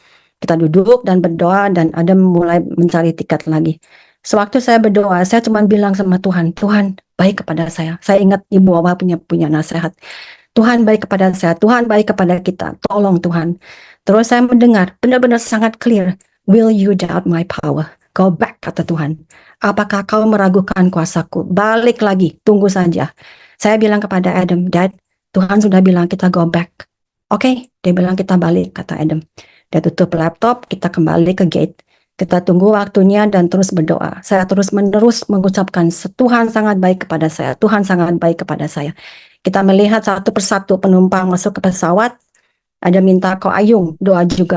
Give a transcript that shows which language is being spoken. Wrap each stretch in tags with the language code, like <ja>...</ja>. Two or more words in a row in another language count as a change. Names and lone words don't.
<id>Kita duduk dan berdoa, dan Adam mulai mencari tiket lagi. Sewaktu saya berdoa, saya cuma bilang sama Tuhan, Tuhan baik kepada saya. Saya ingat Ibu Wawa punya nasihat. Tuhan baik kepada saya, Tuhan baik kepada kita, tolong Tuhan. Terus saya mendengar, benar-benar sangat clear,</id> <en>will you doubt my power? Go back,</en> <id>kata Tuhan. Apakah kau meragukan kuasaku? Balik lagi, tunggu saja. Saya bilang kepada Adam, Dad, Tuhan sudah bilang kita</id> <en>go back.</en> <id>Oke, dia bilang kita balik, kata Adam. Dia tutup laptop, kita kembali ke gate. Kita tunggu waktunya dan terus berdoa. Saya terus-menerus mengucapkan, Tuhan sangat baik kepada saya, Tuhan sangat baik kepada saya. Kita melihat satu persatu penumpang masuk ke pesawat, ada minta Ko Ayung doa juga.</id>